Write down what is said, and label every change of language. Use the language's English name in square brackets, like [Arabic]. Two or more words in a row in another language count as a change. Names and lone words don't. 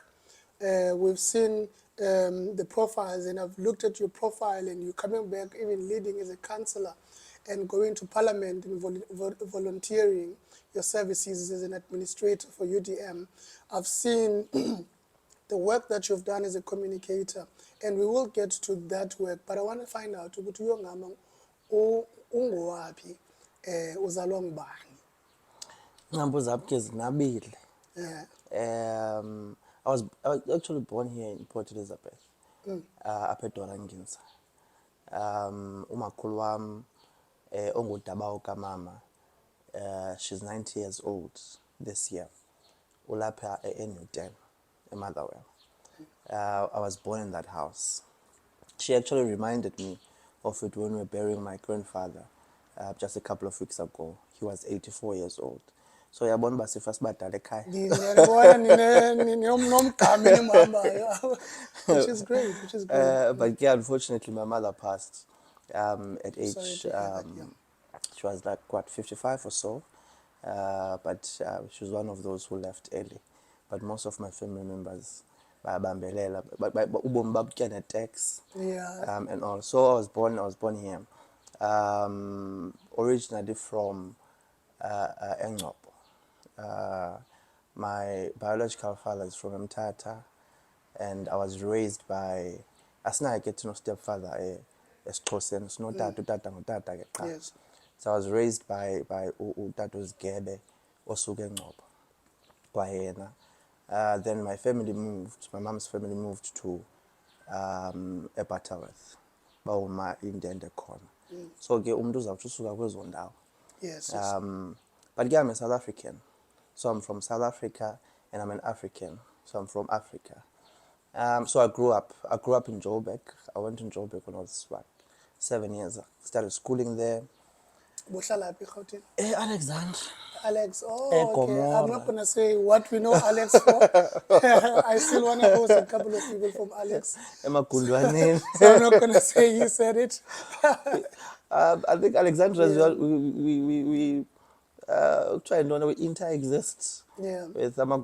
[English] We've seen the profiles, and I've looked at your profile, and you're coming back, even leading as a councillor and going to parliament and volunteering your services as an administrator for UDM. I've seen the work that you've done as a communicator, and we will get to that work, but I want to find out [Xhosa] ukuthi uYongama ungowaphi uzalwa ngubani. Nghambo zami ke zinabile. [English] Yeah. I was actually born here in Port Elizabeth, up at Doranginsa. [Xhosa] Umakhulu wami ongudabawo kamama, [English] she's 90 years old this year. [Xhosa] Ulapha eNewton, eMotherwell. [English] I was born in that house. She actually reminded me of it when we were burying my grandfather just a couple of weeks ago. He was 84 years old. [Xhosa] So yabona uba sifase badala ekhaya. [English] Which is great, which is great. But yeah, unfortunately, my mother passed at age, Sorry to hear that, yeah. she was like, what, 55 or so. But she was one of those who left early. But most of my family members, [Xhosa] bayabambelela, ubomi babutya ne-tax, [English] Yeah. and all. So I was born here. Originally from Engcobo. My biological father is from Mthatha, and I was raised by, [Xhosa] asinaye ke thina stepfather esiXhoseni, sinotata, utata ngutata ke qha. [English] Yes. So I was raised by [Xhosa] utata uZigebe osuka eNgcobo kwayena. [English] Then my mom's family moved to eButterworth, [Xhosa] bawuma indende khona. So ke umuntu uzawuthi usuka kwezo ndawo. [English] Yes. Yes. But yeah, I'm a South African. So I'm from South Africa, and I'm an African. So I'm from Africa. So I grew up in Joburg. I went to Joburg when I was, 7 years. Started schooling there. [Xhosa] Bohlalaphi eGauteng? [English] Alexandra. Alex, oh, okay. I'm Gomora. not going to say what we know Alex for. I still want to host a couple of people from Alex. [Xhosa] Emagundwaneni. [English] So I'm not going to say you said it. I think Alexandra as well, we try and we inter-exist with Amagundwan.